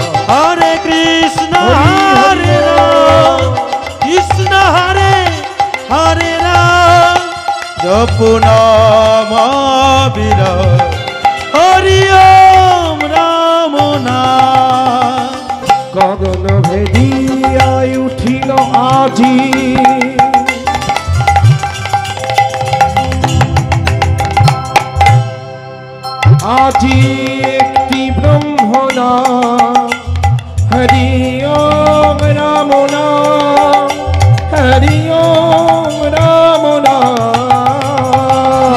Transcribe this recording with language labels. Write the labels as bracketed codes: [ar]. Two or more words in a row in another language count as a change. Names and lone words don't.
[hi] हरे कृष्ण हरे राम कृष्ण हरे हरे राम जपो नाम अभिराम हरे ओम रामो नाम [bn] গগন ভেদিয়ায় উঠিল আজি আজি একটি ব্রহ্মনাম হরি ওম রাম নাম হরি ওম রাম নাম